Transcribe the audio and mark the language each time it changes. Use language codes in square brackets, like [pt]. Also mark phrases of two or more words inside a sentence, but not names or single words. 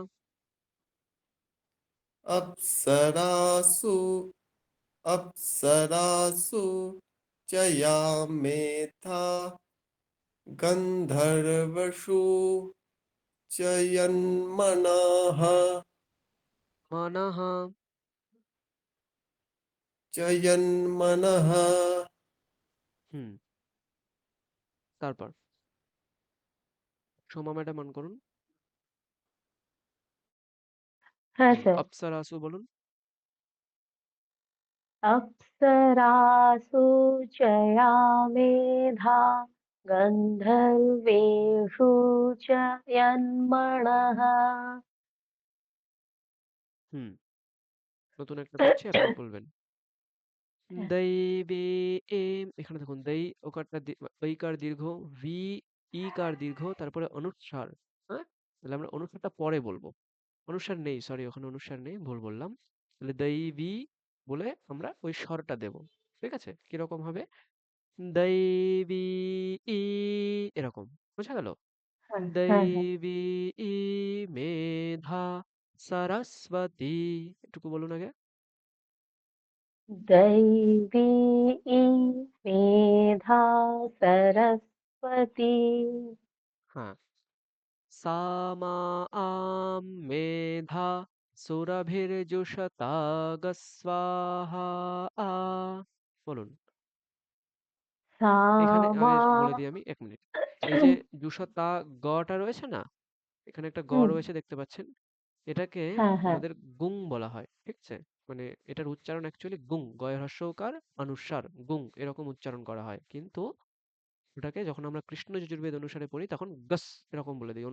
[sa] अप्सरासु अप्सरासु च या मेधा गन्धर्वषु च यन्मनः। মনঃ। জয়ন্মনঃ। [bn] হুম তারপর সোমা ম্যাডাম অন করুন। হ্যাঁ স্যার। অপ্সরাসু বলুন। [sa] अप्सरासु च या मेधा गन्धर्वेषु च यन्मणः। [bn] হুম নতুন একটা পড়ছি, আপনি বলবেন। হ্যাঁ। দৈবে এখানে দেখুন দৈ ওকারটা ঐকার দীর্ঘ, ভি ইকার দীর্ঘ, তারপরে অনুস্বার। হ্যাঁ, তাহলে আমরা অনুস্বারটা পরে বলবো। অনুস্বার নেই, সরি, ওখানে অনুস্বার নেই, ভুল বললাম। তাহলে দৈবী বলে আমরা ওই স্বরটা দেব। ঠিক আছে, কিরকম হবে? দৈবী ই, এরকম। বোঝা গেল? হ্যাঁ হ্যাঁ হ্যাঁ। [sa] दैवी ई मेधा सरस्वती, [bn] এটুকু বলুন আগে। [sa] दैवी मेधा सरस्वती। হ্যাঁ, सा मा आं मेधा सुरभिर्जुषता स्वाहा आ, [bn] বলুন। এখানে [sa] सामा। [bn] আগে বলে দিই আমি, এক মিনিট। এই যে জুসতা গটা রয়েছে না, এখানে একটা গ হুম। রয়েছে দেখতে পাচ্ছেন, এটাকে হ্যাঁ হ্যাঁ। আমাদের গুং বলা হয়। ঠিক আছে, মানে এটার উচ্চারণ অ্যাকচুয়ালি গুং, গয়ের হ্রস্বকার অনুস্বার, গুং এরকম উচ্চারণ করা হয়, কিন্তু ওটাকে যখন আমরা কৃষ্ণ যজুর্বেদ অনুসারে পড়ি তখন গস এরকম বলে দিই।